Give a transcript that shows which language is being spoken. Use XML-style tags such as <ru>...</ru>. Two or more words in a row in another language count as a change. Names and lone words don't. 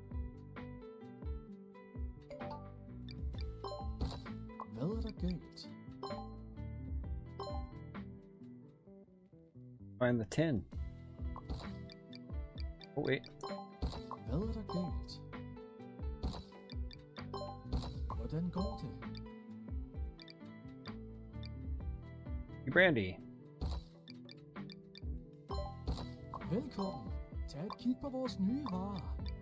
<da>Hvad er der galt?</da> <en>Find the tin. Oh wait.</en> <da>Hvad er der galt? Hvordan går det?</da> <en>Brandy.</en> <da>Velkommen. Tag et kig på vores nye varer.</da>